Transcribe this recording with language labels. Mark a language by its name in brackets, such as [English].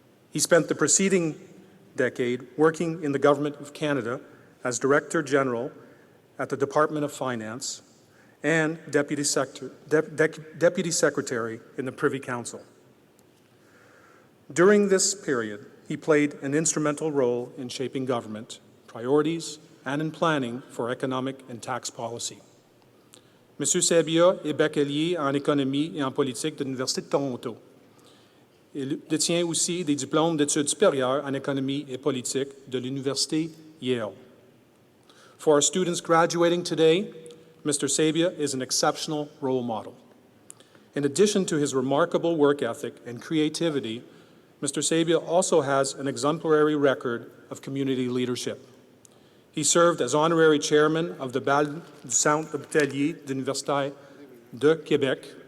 [English] He spent the preceding decade working in the Government of Canada as Director General at the Department of Finance and Deputy Secretary in the Privy Council. During this period, he played an instrumental role in shaping government priorities and in planning for economic and tax policy. [French] M. Sabia est bachelier en économie et en politique de l'Université de Toronto. Il détient aussi des diplômes d'études supérieures en économie et politique de l'Université Yale. [English] For our students graduating today, Mr. Sabia is an exceptional role model. In addition to his remarkable work ethic and creativity, Mr. Sabia also has an exemplary record of community leadership. He served as Honorary Chairman of the Bal du Centre hospitalier universitaire de Québec.